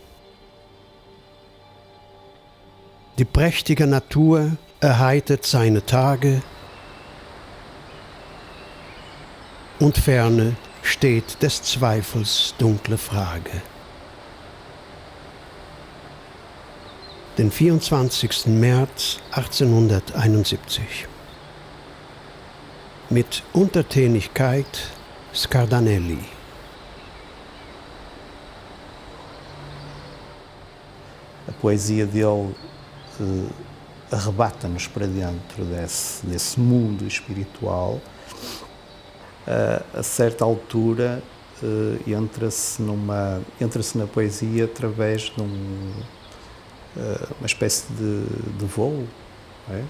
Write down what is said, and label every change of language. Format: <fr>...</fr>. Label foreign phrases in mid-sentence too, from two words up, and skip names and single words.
<de>Die prächtige Natur erheitert seine Tage und ferne steht des Zweifels dunkle Frage. Den 24. März 1871. Mit Untertänigkeit Scardanelli.</de> <pt>A poesia dele arrebata-nos para dentro desse mundo espiritual. A certa altura entra-se na poesia através de uma espécie de voo, não é?</pt>